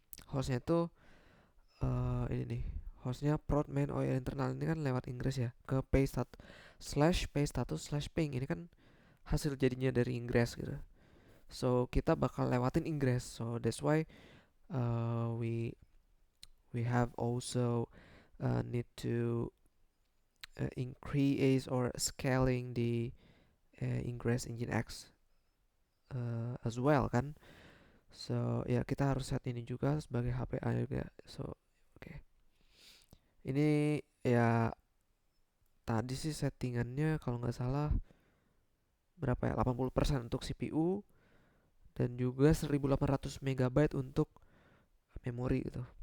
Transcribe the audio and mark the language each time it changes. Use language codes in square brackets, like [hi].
[id] Hostnya itu ini nih, hostnya prod main OI internal ini kan lewat Ingress ya, ke pay status/ping ini kan hasil jadinya dari Ingress gitu. So kita bakal lewatin Ingress, [en] so that's why we have also need to increase or scaling the Ingress Nginx as well kan. [id] So ya kita harus set ini juga sebagai HPA juga. So oke. Ini ya tadi sih settingannya kalau nggak salah berapa ya, 80% untuk CPU dan juga 1800 MB untuk memori gitu.